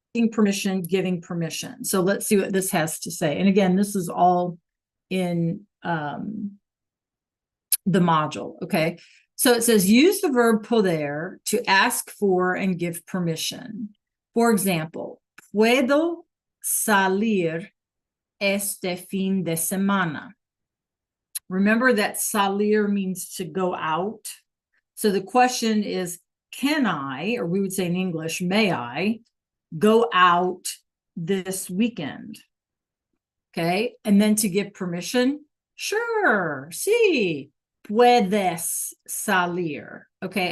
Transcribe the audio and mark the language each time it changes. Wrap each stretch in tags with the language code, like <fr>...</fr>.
<en>Permission, giving permission. So let's see what this has to say. And again, this is all in the module. Okay. So it says, use the verb poder to ask for and give permission. For example,</en> <es>puedo salir este fin de semana.</es> <en>Remember that salir means to go out. So the question is, can I, or we would say in English, may I go out this weekend? Okay. And then to give permission, sure,</en> <es>sí, puedes salir.</es> <en>Okay.</en>